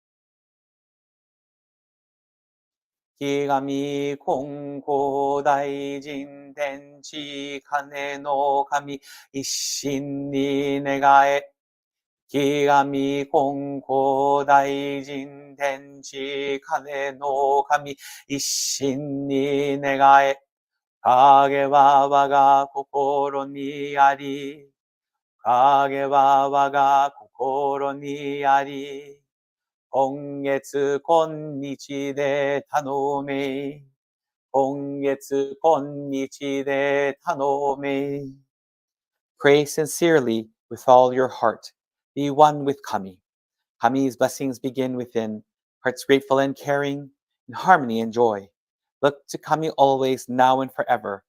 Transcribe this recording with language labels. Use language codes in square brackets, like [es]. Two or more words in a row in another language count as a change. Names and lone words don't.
[ja] 生神金光大神天地金乃神一心に願え. 生神金光大神天地金乃神一心に願え. かげは和賀心にあり. かげは和賀心にあり. 今月今日で頼め。今月今日で頼め。 [en] Pray sincerely with all your heart. Be one with Kami. Kami's blessings begin within. Hearts grateful and caring, in harmony and joy. Look to Kami always, now and forever.